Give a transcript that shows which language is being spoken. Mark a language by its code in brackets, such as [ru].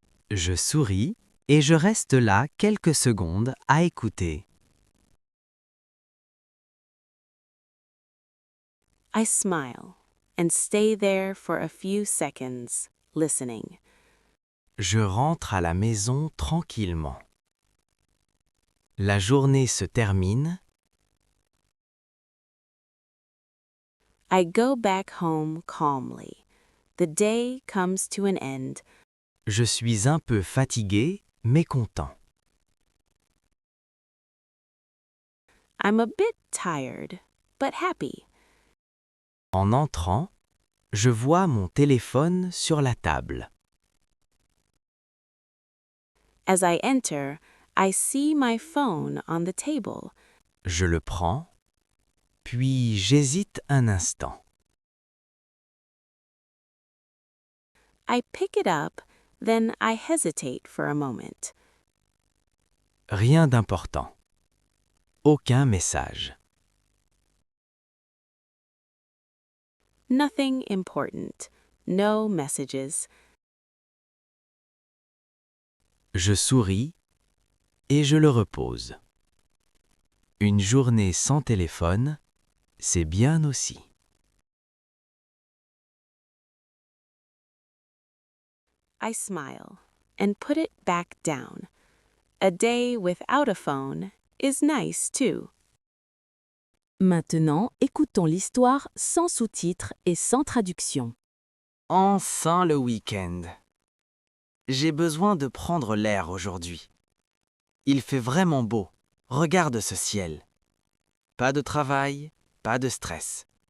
[fr] Je souris et je reste là quelques secondes à écouter. [en] I smile and stay there for a few seconds, listening. [fr] Je rentre à la maison tranquillement. La journée se termine. [en] I go back home calmly. The day comes to an end. [fr] Je suis un peu fatigué, mais content. [en] I'm a bit tired, but happy. [fr] En entrant, je vois mon téléphone sur la table. [en] As I enter, I see my phone on the table. [fr] Je le prends, puis j'hésite un instant. [en] I pick it up, then I hesitate for a moment. [fr] Rien d'important. Aucun message. [en] Nothing important. No messages. [fr] Je souris et je le repose. Une journée sans téléphone, c'est bien aussi. [en] I smile and put it back down. A day without a phone is nice too. [fr] Maintenant, écoutons l'histoire sans sous-titres et sans traduction. Enfin le week-end. J'ai besoin de prendre l'air aujourd'hui. Il fait vraiment beau. Regarde ce ciel. Pas de travail, pas de stress.